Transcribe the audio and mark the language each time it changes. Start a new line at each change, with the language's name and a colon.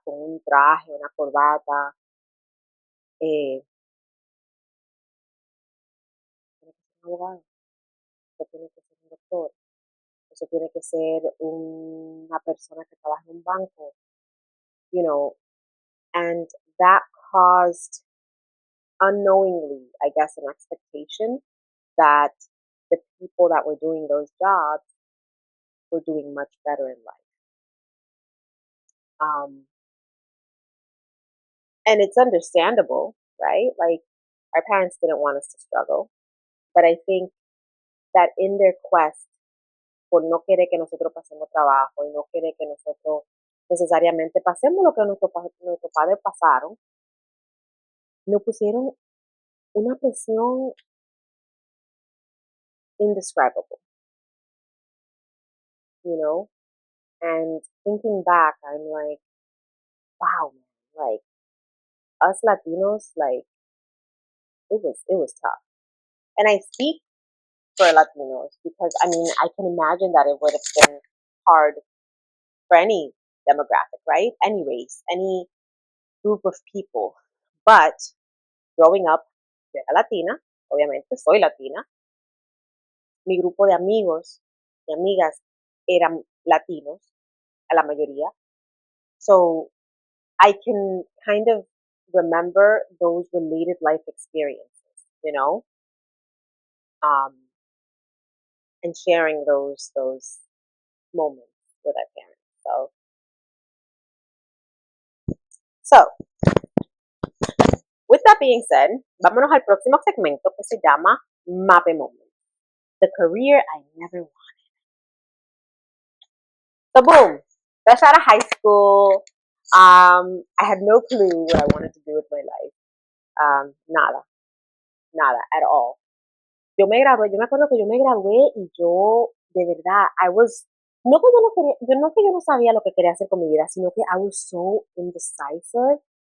Spanish: Con un traje, una corbata, tiene que ser un abogado, eso tiene que ser un doctor, eso tiene que ser una persona que trabaja en un banco,
English: you know, and that caused unknowingly, I guess, an expectation that the people that were doing those jobs were doing much better in life. And it's understandable, right? Like, our parents didn't want us to struggle. But I think that in their quest
Spanish: por no querer que nosotros pasemos trabajo y no querer que nosotros necesariamente pasemos lo que nuestros padres pasaron, nos pusieron una presión indescribable,
English: you know? And thinking back, I'm like, wow, man, like us Latinos, like it was tough. And I speak for Latinos because I mean I can imagine that it would have been hard for any demographic, right? Any race, any group of people. But growing up,
Spanish: yo era latina, obviamente soy latina, mi grupo de amigos y amigas eran latinos, a la mayoría.
English: So I can kind of remember those related life experiences, um, and sharing those moments with our parents. So with that being said,
Spanish: vámonos al próximo segmento que se llama
English: Mape Moment, the career I never wanted. So boom, fresh out of high school, I had no clue what I wanted to do with my life.
Spanish: Nada, nada
English: at all.
Spanish: Yo me acuerdo que yo me gradué y yo, de verdad, no que yo no quería, yo no que yo no sabía lo que quería hacer con mi vida, sino que
English: I was so indecisive.